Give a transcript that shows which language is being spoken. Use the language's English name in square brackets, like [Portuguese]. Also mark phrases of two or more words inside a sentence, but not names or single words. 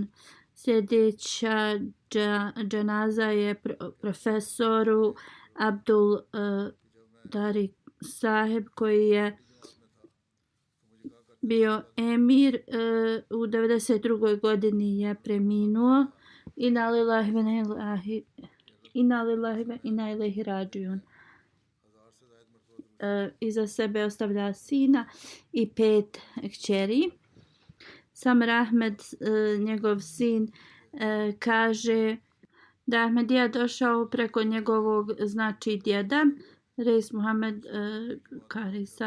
[Bosnian] Sljedeća dženaza je profesoru Abdul Tariq Saheb koji je bio emir u 92. godini je preminuo. [Arabic] إنا لله وإنا إليه راجعون. [Bosnian] Iza sebe ostavlja sina i 5 kćeri. Samir Ahmed, njegov sin, kaže da je Ahmedija došao preko njegovog znači djeda, Reis Muhammed Kari Saheb.